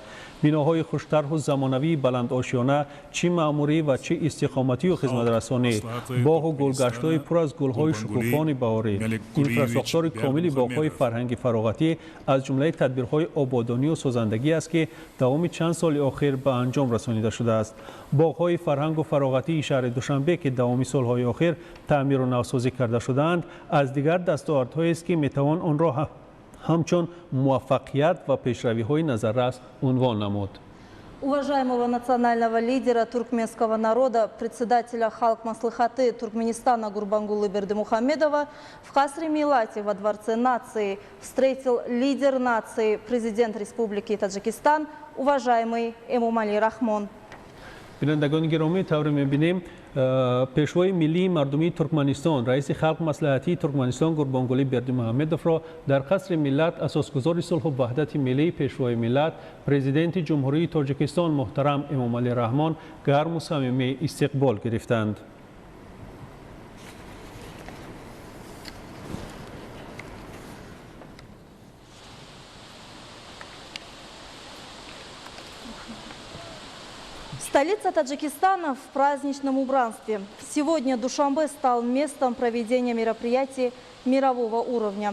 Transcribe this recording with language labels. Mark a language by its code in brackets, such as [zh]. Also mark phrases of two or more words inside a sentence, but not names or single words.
[fa] بناهای خوش‌طرح و زمانوی بلند آشیانه، چه معماری و چه استقامتی و خدمت‌رسانی، باغ و گلگشت‌های پر از گل‌های شکوفان بهاری، اینفراستراکچور کاملی باغ‌های فرهنگی فراغتی از جمله تدبیرهای آبادانی و سازندگی است که دوام چند سال اخیر به انجام رسانیده شده است. باغ‌های فرهنگ و فراغتی شهر دوشنبه که دوام سال‌های اخیر تعمیر و نوسازی کرده شده‌اند، از دیگر دستاوردهایی است که می‌توان آن را همچون موفقیت و پیشروی‌های نظررس عنوان نمود. [ru] Уважаемого национального лидера туркменского народа, председателя Халк Маслихаты Туркменистана Гурбангулы Бердимухамедова в Касре Милате во Дворце нации встретил лидер нации, президент Республики Таджикистан, уважаемый Эмомали Рахмон. [fa] بینندگان گرامی، طور می‌بینیم پیشوای ملی مردمی ترکمنستان رئیس خلق مصلحتی ترکمنستان گوربانگولی بردیمحمدوف را در قصر ملت اساسگزار صلح و وحدت ملی پیشوای ملت پرزیدنت جمهوری تاجیکستان محترم امامعلی رحمان گرم و صمیمی استقبال گرفتند. [ru] Столица Таджикистана в праздничном убранстве. Сегодня Душанбе стал местом проведения мероприятий мирового уровня.